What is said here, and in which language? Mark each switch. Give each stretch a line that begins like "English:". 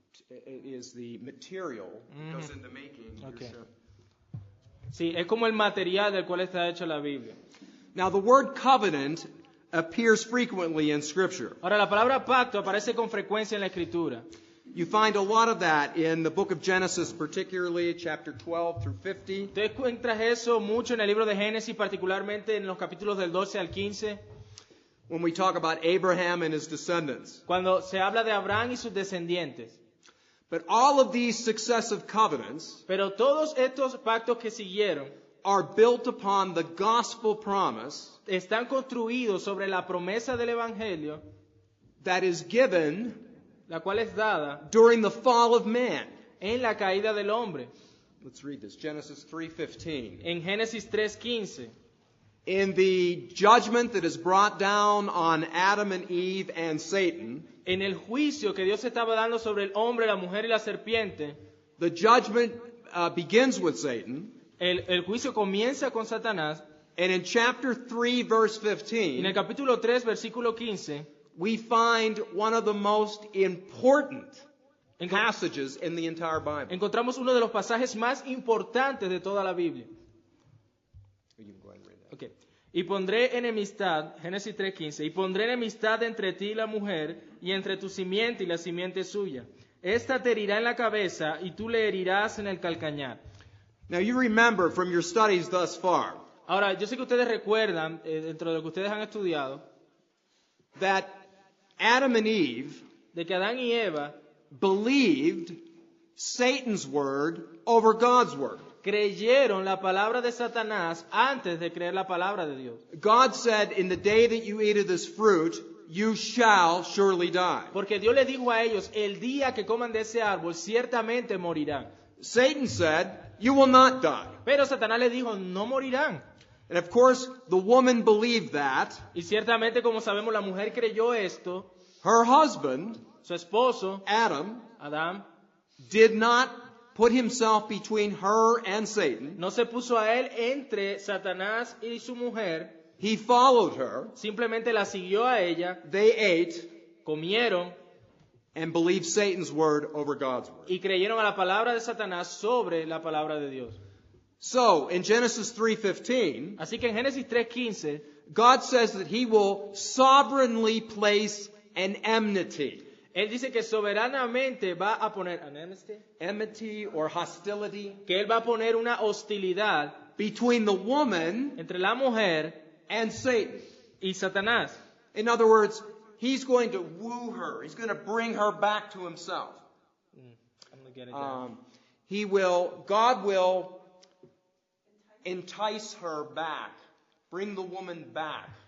English: It is the material that goes into making. Okay.
Spanish: Sí, es como el material del cual está hecha la Biblia.
English: Now, the word covenant appears frequently in Scripture.
Spanish: Ahora, la palabra pacto aparece con frecuencia en la Escritura.
English: You find a lot of that in the book of Genesis, particularly chapter 12 through 50.
Spanish: Tú encuentras eso mucho en el libro de Génesis, particularmente en los capítulos del 12 al 15,
English: When we talk about Abraham and his descendants.
Spanish: cuando se habla de Abraham y sus descendientes.
English: But all of these successive covenants
Spanish: Pero todos estos pactos que siguieron
English: are built upon the gospel promise
Spanish: están construidos sobre la promesa del Evangelio,
English: that is given
Spanish: la cual es dada
English: during the fall of man.
Spanish: en la caída del hombre.
English: Let's read this. Genesis 3:15.
Spanish: En Génesis 3:15,
English: In the judgment that is brought down on Adam and Eve and Satan,
Spanish: en el juicio que Dios estaba dando sobre el hombre, la mujer y la serpiente,
English: the judgment begins with Satan.
Spanish: el juicio comienza con Satanás.
English: And in chapter 3, verse
Spanish: En el
English: 15,
Spanish: capítulo 3, versículo 15,
English: we find one of the most important
Spanish: enco-
English: passages in the entire Bible.
Spanish: encontramos uno de los pasajes más importantes de toda la Biblia.
English: You can go ahead and read that. Okay.
Spanish: Y pondré enemistad, Génesis 3:15, y pondré enemistad entre ti y la mujer, y entre tu simiente y la simiente suya. Esta te herirá en la cabeza, y tú le herirás en el calcañar.
English: Now you remember from your studies thus far
Spanish: Ahora, yo sé que ustedes recuerdan, dentro de lo que ustedes han estudiado,
English: that Adam and Eve
Spanish: de que Adán y Eva
English: believed Satan's word over God's word.
Spanish: creyeron la palabra de Satanás antes de creer la palabra de Dios.
English: God said, in the day that you eat of this fruit, you shall surely die.
Spanish: Porque Dios les dijo a ellos, el día que coman de ese árbol, ciertamente morirán.
English: Satan said, you will not die.
Spanish: Pero Satanás les dijo, no morirán.
English: And of course, the woman believed that.
Spanish: Y ciertamente, como sabemos, la mujer creyó esto.
English: Her husband,
Spanish: Su esposo,
English: Adam,
Spanish: Adán,
English: did not put himself between her and Satan.
Spanish: no se puso a él entre Satanás y su mujer.
English: He followed her.
Spanish: Simplemente la siguió a ella,
English: They ate
Spanish: comieron
English: and believed Satan's word over God's word.
Spanish: y creyeron a la palabra de Satanás sobre la palabra de Dios.
English: So, in Genesis 3:15,
Spanish: Así que en Génesis 3:15,
English: God says that he will sovereignly place an enmity.
Spanish: Él dice que soberanamente va a poner
English: enmity or hostility
Spanish: que él va a poner una hostilidad
English: between the woman
Spanish: entre la mujer
English: and Satan.
Spanish: y Satanás.
English: In other words, he's going to woo her. He's going to bring her back to himself. I'm not getting that. God will entice her back, bring the woman back.